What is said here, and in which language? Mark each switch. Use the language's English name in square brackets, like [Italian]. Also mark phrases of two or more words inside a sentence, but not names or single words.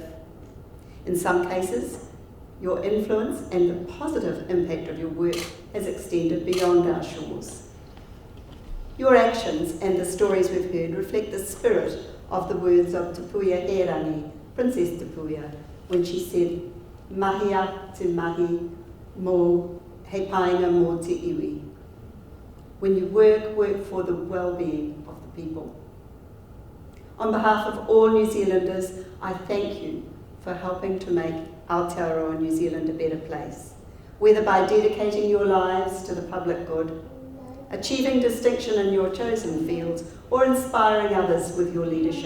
[English] In some cases, your influence and the positive impact of your work has extended beyond our shores. Your actions and the stories we've heard reflect the spirit of the words of Tupuia Herangi, Princess Tupuia, when she said, [Māori] "Mahia te mahi mō he painga mō te iwi." [English] When you work for the well-being of the people. On behalf of all New Zealanders, I thank you for helping to make Aotearoa New Zealand a better place, whether by dedicating your lives to the public good, achieving distinction in your chosen fields, or inspiring others with your leadership.